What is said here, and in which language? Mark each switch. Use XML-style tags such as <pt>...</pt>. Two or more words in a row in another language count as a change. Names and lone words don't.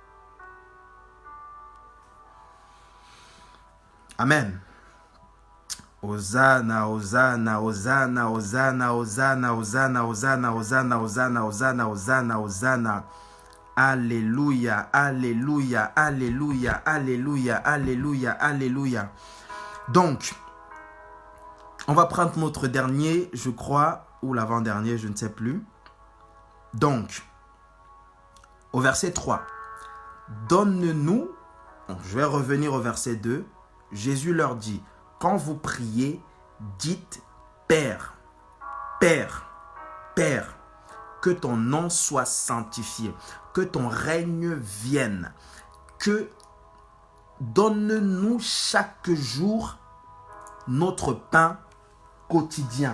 <fr>Amen. Hosanna, Hosanna, Hosanna, Hosanna, Hosanna, Hosanna, Hosanna, Hosanna, Hosanna, Hosanna, Hosanna, Hosanna. Alléluia, Alléluia, Alléluia, Alléluia, Alléluia, Alléluia. Donc, on va prendre notre dernier, je crois, ou l'avant-dernier, je ne sais plus. Donc, au verset 3, donne-nous, je vais revenir au verset 2, Jésus leur dit, quand vous priez, dites, Père, Père, Père, que ton nom soit sanctifié, que ton règne vienne, que donne-nous chaque jour notre pain quotidien.</fr>